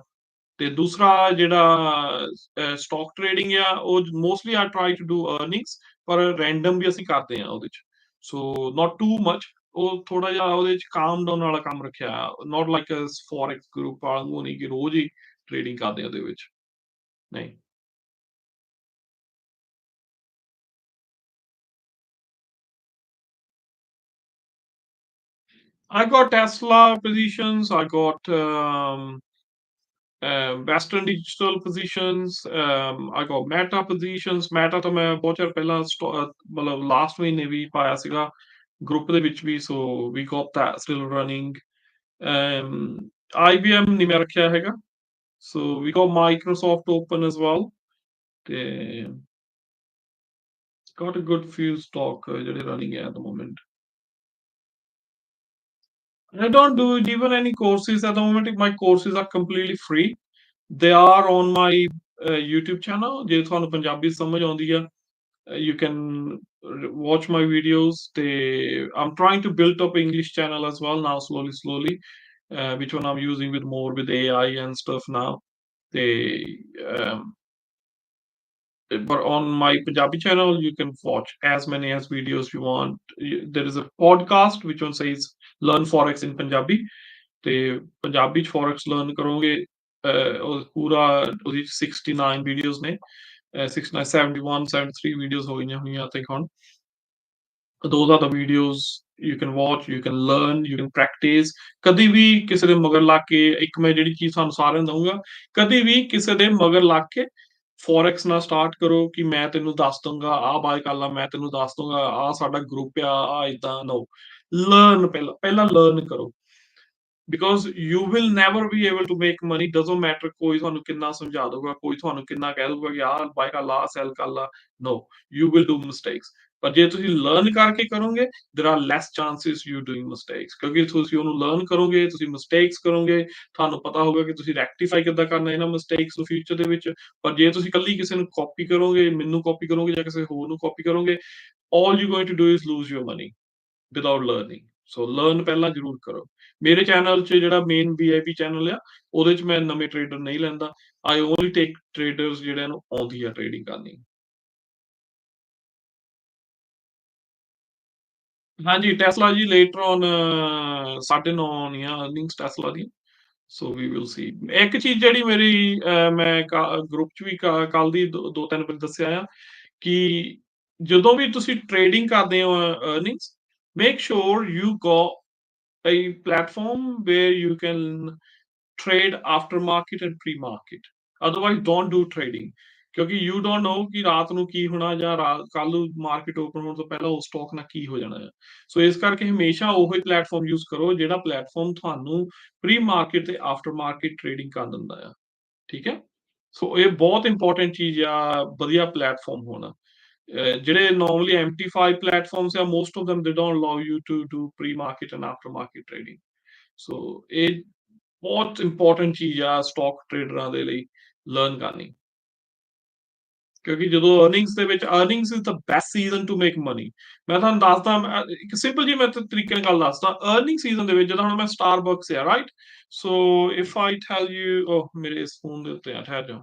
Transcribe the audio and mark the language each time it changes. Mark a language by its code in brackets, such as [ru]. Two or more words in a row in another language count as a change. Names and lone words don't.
[pa] ਤੇ ਦੂਸਰਾ ਜਿਹੜਾ [en] stock trading [pa] ਆ, ਉਹ [en] mostly I try to do earnings, [pa] ਪਰ ਰੈਂਡਮ ਵੀ ਅਸੀਂ ਕਰਦੇ ਆ ਉਹਦੇ ਚ। [en] so not too much, [pa] ਉਹ ਥੋੜਾ ਜਿਹਾ ਉਹਦੇ ਚ [en] calm down [pa] ਵਾਲਾ ਕੰਮ ਰੱਖਿਆ, [en] not like forex group [pa] ਵਾਂਗੂ ਨਹੀਂ ਕਿ ਰੋਜ਼ ਹੀ ਟ੍ਰੇਡਿੰਗ ਕਰਦੇ ਆ ਉਹਦੇ ਵਿੱਚ, ਨਹੀਂ। [en] I got Tesla positions. I got Western Digital positions. I got Meta positions. [pa] Meta ਤਾਂ ਮੈਂ ਬਹੁਤ ਚਿਰ ਪਹਿਲਾਂ ਮਤਲਬ ਲਾਸਟ ਮਹੀਨੇ ਵੀ ਪਾਇਆ ਸੀਗਾ ਗਰੁੱਪ ਦੇ ਵਿੱਚ ਵੀ। [en] so we got that still running. [pa] IBM ਨਹੀਂ ਮੈਂ ਰੱਖਿਆ ਹੈਗਾ। [en] So we got Microsoft open as well. ਤੇ got a good few stock ਜਿਹੜੇ running at the moment. I don't do even any courses at the moment. My courses are completely free. They are on my YouTube channel. [pa] ਜੇ ਤੁਹਾਨੂੰ ਪੰਜਾਬੀ ਸਮਝ ਆਉਂਦੀ ਆ, [en] you can watch my videos. I'm trying to build up English channel as well now, slowly, which one I'm using with more with AI and stuff now. They um, but on my Punjabi channel, you can watch as many as videos you want. There is a podcast which one says "Learn Forex in Punjabi." [pa] ਤੇ ਪੰਜਾਬੀ ਚ [en] forex learn [pa] ਕਰੋਗੇ, ਉਹ ਪੂਰਾ ਉਹਦੀ 69 ਵੀਡੀਓਜ਼ ਨੇ, 69 71 73 ਵੀਡੀਓਜ਼ ਹੋ ਗਈਆਂ ਹੋਈਆਂ [en] I think [pa] ਹੁਣ। [en] those are the videos you can watch, you can learn, you can practice। [pa] ਕਦੀ ਵੀ ਕਿਸੇ ਦੇ ਮਗਰ ਲੱਗ ਕੇ, ਇੱਕ ਮੈਂ ਜਿਹੜੀ ਚੀਜ਼ ਤੁਹਾਨੂੰ ਸਾਰਿਆਂ ਨੂੰ ਦਊਂਗਾ, ਕਦੀ ਵੀ ਕਿਸੇ ਦੇ ਮਗਰ ਲੱਗ ਕੇ ਫੋਰੈਕਸ ਨਾ ਸਟਾਰਟ ਕਰੋ ਕਿ ਮੈਂ ਤੈਨੂੰ ਦੱਸ ਦੂੰਗਾ ਆਹ ਬਾਏ ਕਰ ਲਾ, ਮੈਂ ਤੈਨੂੰ ਦੱਸ ਦੂੰਗਾ ਆਹ ਸਾਡਾ ਗਰੁੱਪ ਆ, ਆਹ ਏਦਾਂ। [en] no, learn [pa] ਪਹਿਲਾਂ ਪਹਿਲਾਂ ਲਰਨ ਕਰੋ। [en] because you will never be able to make money, doesn't matter [pa] ਕੋਈ ਤੁਹਾਨੂੰ ਕਿੰਨਾ ਸਮਝਾ ਦਊਗਾ, ਕੋਈ ਤੁਹਾਨੂੰ ਕਿੰਨਾ ਕਹਿ ਦਊਗਾ ਕਿ ਆਹ ਬਾਏ ਕਰ ਲਾ, ਸੈਲ ਕਰ ਲਾ। [en] no, you will do mistakes. [pa] ਪਰ ਜੇ ਤੁਸੀਂ ਲਰਨ ਕਰਕੇ ਕਰੋਗੇ, [en] there are less chances you doing mistakes, [pa] ਕਿਉਂਕਿ ਤੁਸੀਂ ਉਹਨੂੰ ਲਰਨ ਕਰੋਗੇ, ਤੁਸੀਂ ਮਿਸਟੇਕਸ ਕਰੋਗੇ, ਤੁਹਾਨੂੰ ਪਤਾ ਹੋਗਾ ਕਿ ਤੁਸੀਂ ਰੈਕਟੀਫਾਈ ਕਿੱਦਾਂ ਕਰਨਾ ਇਹਨਾਂ ਮਿਸਟੇਕਸ ਨੂੰ ਫਿਊਚਰ ਦੇ ਵਿੱਚ। ਪਰ ਜੇ ਤੁਸੀਂ ਇਕੱਲੀ ਕਿਸੇ ਨੂੰ ਕਾਪੀ ਕਰੋਗੇ, ਮੈਨੂੰ ਕਾਪੀ ਕਰੋਗੇ ਜਾਂ ਕਿਸੇ ਹੋਰ ਨੂੰ ਕਾਪੀ ਕਰੋਗੇ, [en] all you're going to do is lose your money without learning. so learn [pa] ਪਹਿਲਾਂ ਜ਼ਰੂਰ ਕਰੋ। ਮੇਰੇ ਚੈਨਲ 'ਚ ਜਿਹੜਾ ਮੇਨ VIP ਚੈਨਲ ਆ, ਉਹਦੇ 'ਚ ਮੈਂ ਨਵੇਂ ਟ੍ਰੇਡਰ ਨਹੀਂ ਲੈਂਦਾ। [en] I only take traders [pa] ਜਿਹੜਿਆਂ ਨੂੰ ਆਉਂਦੀ ਆ ਟ੍ਰੇਡਿੰਗ ਕਰਨੀ। ਹਾਂਜੀ, ਟੈਸਲਾ ਜੀ [en] later on [pa] 9:30 ਆਉਣੀ ਆ ਅਰਨਿੰਗਸ ਟੈਸਲਾ ਦੀ। [en] so we will see. [pa] ਇੱਕ ਚੀਜ਼ ਜਿਹੜੀ ਮੇਰੀ ਮੈਂ ਗਰੁੱਪ 'ਚ ਵੀ ਕੱਲ ਦੀ 2-3 ਵਾਰੀ ਦੱਸਿਆ ਆ ਕਿ ਜਦੋਂ ਵੀ ਤੁਸੀਂ ਟ੍ਰੇਡਿੰਗ ਕਰਦੇ ਹੋ ਅਰਨਿੰਗਸ, [en] make sure you go a platform where you can trade after market and pre market, otherwise don't do trading, [pa] ਕਿਉਂਕਿ [en] you don't know [pa] ਕਿ ਰਾਤ ਨੂੰ ਕੀ ਹੋਣਾ ਜਾਂ ਕੱਲ ਨੂੰ [en] market open [pa] ਹੋਣ ਤੋਂ ਪਹਿਲਾਂ ਉਸ ਸਟਾਕ ਨਾਲ ਕੀ ਹੋ ਜਾਣਾ ਹੈ। ਸੋ ਇਸ ਕਰਕੇ ਹਮੇਸ਼ਾ ਉਹੀ [en] platform use [pa] ਕਰੋ ਜਿਹੜਾ ਪਲੇਟਫਾਰਮ ਤੁਹਾਨੂੰ [en] pre market [pa] ਤੇ [en] after market trading [pa] ਕਰ ਦਿੰਦਾ ਆ। ਠੀਕ ਹੈ। ਸੋ ਇਹ ਬਹੁਤ ਇੰਪੋਰਟੈਂਟ ਚੀਜ਼ ਆ, ਵਧੀਆ ਪਲੇਟਫਾਰਮ ਹੋਣਾ। [en] ਜਿਹੜੇ normally MT5 platforms are, most of them they don't allow you to do pre-market and after-market trading. [pa] ਸੋ ਇਹ ਬਹੁਤ ਇੰਪੋਰਟੈਂਟ ਚੀਜ਼ ਆ ਸਟਾਕ ਟ੍ਰੇਡਰਾਂ ਦੇ ਲਈ ਲਰਨ ਕਰਨੀ। ਕਿਉਂਕਿ ਜਦੋਂ ਅਰਨਿੰਗਸ ਦੇ ਵਿੱਚ [en] earnings is the best season to make money. [pa] ਮੈਂ ਤੁਹਾਨੂੰ ਦੱਸਦਾ ਇੱਕ ਸਿੰਪਲ ਜੀ ਮੈਂ ਤਰੀਕੇ ਨਾਲ ਗੱਲ ਦੱਸਦਾ। [en] earning season [pa] ਦੇ ਵਿੱਚ ਜਦੋਂ ਹੁਣ ਮੈਂ ਸਟਾਰਬਕਸ ਆ ਰਾਈਟ। [en] so if I tell you [pa] ਮੇਰੇ ਇਸ ਫੋਨ ਦੇ ਉੱਤੇ ਆ ਠਹਿਰ ਜਾਓ।